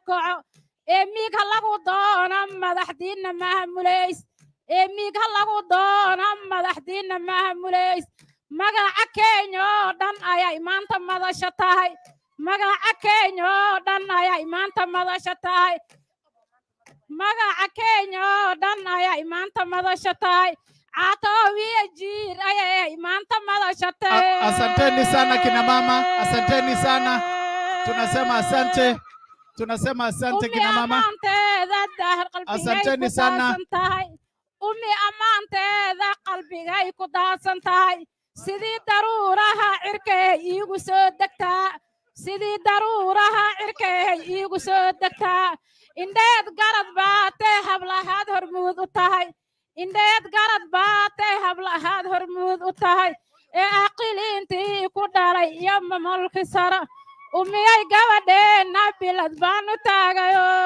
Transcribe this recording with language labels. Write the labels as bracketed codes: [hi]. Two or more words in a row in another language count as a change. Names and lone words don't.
[so] kaco emiga lagu doona madaxdiina maamulays emiga lagu doona madaxdiina maamulays magaca Kenya oo dhan ayay maanta madasha tahay magaca Kenya oo dhan ayay maanta madasha tahay magaca Kenya oo dhan ayay maanta madasha tahay Wajir ayay maanta madasha tahay. [sw] Asanteni sana kina mama, asanteni sana, tunasema asante. Tunasema asante kina mama. Asanteni sana. [so] Ummi amaanteeda qalbigay ku daadsan tahay sidii daruuraha cirkay iigu soo degtaa sidii daruuraha cirkay iigu soo degtaa indheed garad baatay hablahaad hormuud u tahay indheed garad baatay hablahaad hormuud u tahay ee aqiliintii ku dhalay iyo mamulki sara umiyay gabadheena bilad baan u taagayo